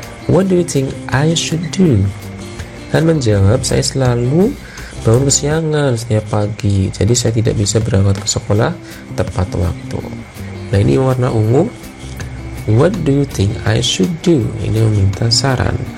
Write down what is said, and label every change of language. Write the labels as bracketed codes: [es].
[en] What do you think I should do? [id] Han menjawab, saya selalu bangun kesiangan setiap pagi, jadi saya tidak bisa berangkat ke sekolah tepat waktu. Nah, ini warna ungu. [en] What do you think I should do? [id] Ini meminta saran.